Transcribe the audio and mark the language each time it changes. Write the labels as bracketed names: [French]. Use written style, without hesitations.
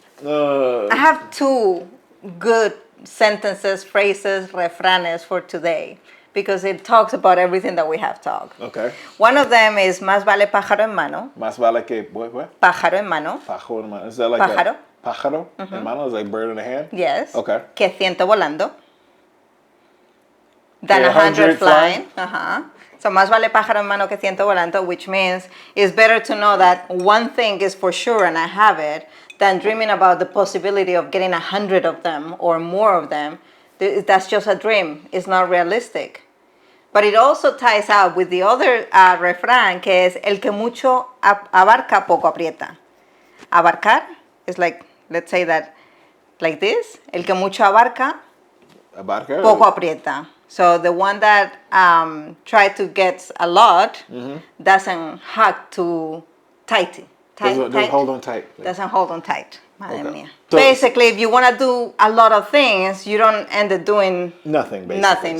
[English] I have two good sentences, phrases, refranes for today, because it talks about everything that we have talked. Okay. One of them is [Spanish] más vale pájaro en mano. Más vale que what? Pájaro en mano. Pájaro en mano. [English] Is that like [Spanish] pájaro? Pájaro en mano [English] is like bird in the hand? Yes. Okay. [Spanish] Que ciento volando. [English] Than 100 flying. So [Spanish] más vale pájaro en mano que ciento volando, [English] which means it's better to know that one thing is for sure and I have it, than dreaming about the possibility of getting 100 of them or more of them. That's just a dream. It's not realistic. But it also ties out with the other refrán, [Spanish] que es el que mucho abarca, poco aprieta. [English] Abarcar is like, let's say that like this. [Spanish] El que mucho abarca, poco aprieta. [English] So the one that tries to get a lot doesn't hug too tight. Doesn't hold on tight. Doesn't hold on tight. [Spanish] Madre mía. [English] So, basically, if you want to do a lot of things, you don't end up doing nothing. Basically. Nothing,